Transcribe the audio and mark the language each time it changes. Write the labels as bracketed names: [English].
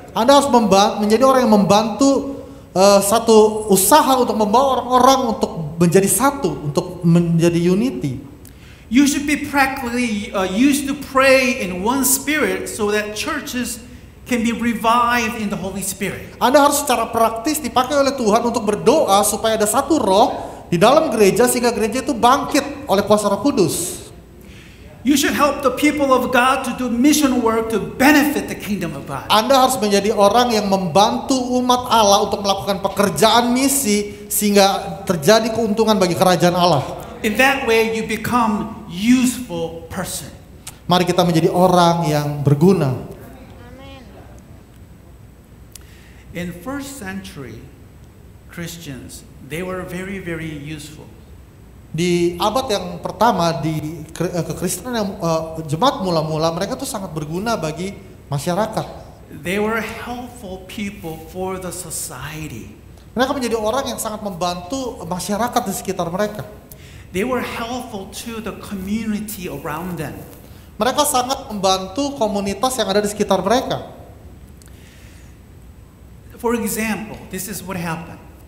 [Indonesian] Anda harus menjadi orang yang membantu satu usaha untuk membawa orang-orang untuk menjadi satu, untuk menjadi unity. [English] You should be practically used to pray in one spirit so that churches can be revived in the Holy Spirit. [Indonesian] Anda harus secara praktis dipakai oleh Tuhan untuk berdoa supaya ada satu roh di dalam gereja sehingga gereja itu bangkit oleh kuasa Roh Kudus. [English] You should help the people of God to do mission work to benefit the kingdom of God. [Indonesian] Anda harus menjadi orang yang membantu umat Allah untuk melakukan pekerjaan misi sehingga terjadi keuntungan bagi kerajaan Allah. [English] In that way you become useful person. [Indonesian] Mari kita menjadi orang yang berguna. [English] In first century Christians, they were very, very useful. [Indonesian] Di abad yang pertama di kekristenan yang jemaat mula-mula, mereka tuh sangat berguna bagi masyarakat. [English] They were helpful people for the society. [Indonesian] Mereka menjadi orang yang sangat membantu masyarakat di sekitar mereka. [English] They were helpful to the community around them. [Indonesian] Mereka sangat membantu komunitas yang ada di sekitar mereka. [English] For example, this is what happened.